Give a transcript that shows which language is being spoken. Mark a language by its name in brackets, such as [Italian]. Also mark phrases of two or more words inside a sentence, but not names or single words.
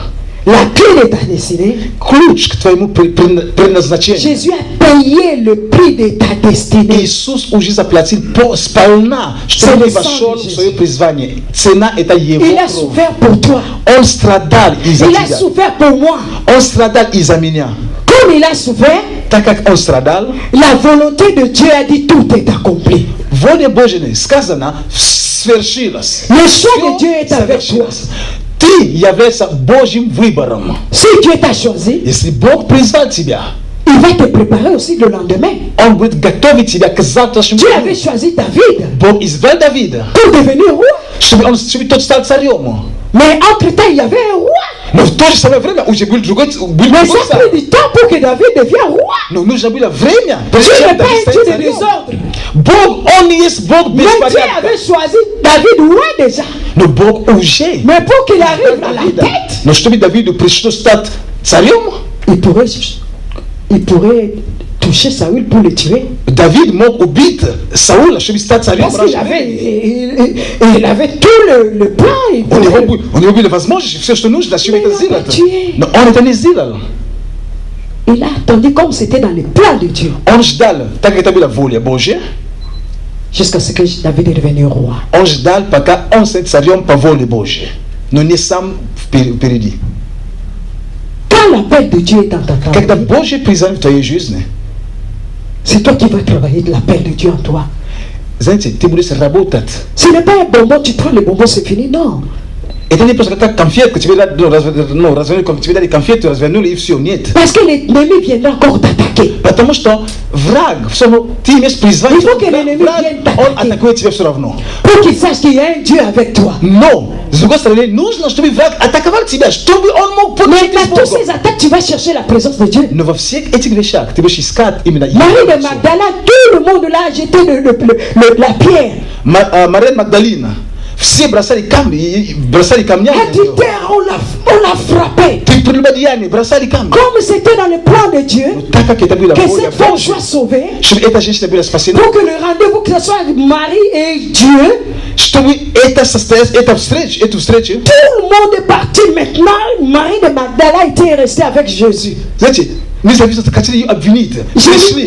[French] La clé de ta destinée, [Russian] Ключ к твоему предназначению. [French] Jésus a payé le prix de ta destinée. [Russian] Иисус уже заплатил сполна, чтобы ты вошел в свое призвание. Цена – это Его [French] Il a [Russian] кровь. [French] souffert pour toi. [Russian] Он страдал из-за [French] Il a [Russian] тебя. [French] souffert pour moi. [Russian] Он страдал из-за меня. [French] Comme il a souffert, [Russian] Так как он страдал, [French] la volonté de Dieu a dit tout est accompli. [Russian] воля Божья сказано свершилась. [French] Le choix [Russian] Всё [French] de Dieu est avec toi. [Russian] совершилось. Ты являешься Божьим выбором. [French] Si Dieu t'a choisi, [Russian] Если Бог призвал тебя, [French] il va te préparer aussi le lendemain. [Russian] Он будет готовить тебя к завтрашнему [French] Dieu [Russian] дню. [French] avait choisi David [Russian] Бог избрал Давида, [French] pour devenir roi. [Russian] чтобы тот стал царем. [French] Mais entre-temps, il y avait un roi. [Russian] Но в то же самое время уже был другой [French] Mais ça a [Russian] царь. [French] pris du temps pour que David devienne roi. [Russian] Но нужно было время, [French] Dieu [Russian] прежде чем [French] n'est pas [Russian] Давид [French] un Dieu [Russian] станет [French] de [Russian] царем. [French] désordre. [Russian] Бог, Он есть Бог [French] Mais Dieu [Russian] беспорядка. [French] avait choisi David roi déjà. [Russian] Но Бог уже [French] Mais pour qu'il arrive à la [Russian] Давида. [French] tête, [Russian] Но чтобы Давиду пришлось стать царем, [French] il pourrait toucher Saül pour le tuer. [Russian] Давид мог убить Саула, чтобы стать царем. [French] Parce qu'il il avait tout le plan. [Russian] У него были возможности, все, что нужно, чтобы это сделать. [French] tué. [Russian] Но он это не сделал. [French] Il a attendu comme c'était dans le plan de Dieu. [Russian] Он ждал, так как это была воля Божья, Jusqu'à ce que David est devenu roi. он ждал, пока он станет царем по воле Божьей. Но не сам впереди. [French] Quand l'appel de Dieu est dans ta [Russian] Когда [French] vie, [Russian] Божье призвание в твоей жизни, [French] c'est toi qui vas travailler de l'appel de Dieu en toi. [Russian] знаете, ты будешь работать. [French] Ce n'est pas un bonbon, tu prends le bonbon, c'est fini. Non. [Russian] Это не просто как конфетка, тебе дали, тебе дали конфету, развернули и все, нет. [French] Parce que l'ennemi viendra encore t'attaquer. [Russian] Потому что враг, ты имеешь призвание, [French] Il faut que l'ennemi [Russian] враг, [French] vienne [Russian] он [French] t'attaquer. [Russian] атакует тебя все равно. [French] Pour qu'il sache qu'il y a un Dieu avec toi. [Russian] Но, с другой стороны, нужно, чтобы враг атаковал тебя, чтобы он мог [French] Mais [Russian] получить [French] dans toutes [Russian] Богом. [French] ces attaques, tu vas chercher la présence de Dieu. [Russian] Но во всех этих вещах ты будешь искать именно [French] Marie de [Russian] Его. [French] Magdala, tout le monde là a jeté la pierre. [Russian] Мария Магдалина, все бросали камни, бросали камнями. на неё. [French] Adultère, on l'a frappé. [Russian] При прелюбодеянии бросали камни. [French] Comme c'était dans le plan de Dieu, [Russian] Так как это было [French] que [Russian] воля [French] cette femme [Russian] Божья, [French] soit sauvée, [Russian] чтобы эта женщина была спасена, [French] pour que le rendez-vous, que ce soit Marie et Dieu, [Russian] чтобы это состоялось, эту встречу, [French] tout le monde est parti maintenant. Marie de Magdala était restée avec Jésus. [Russian] знаете, независимо, хотели ее обвинить, пришли.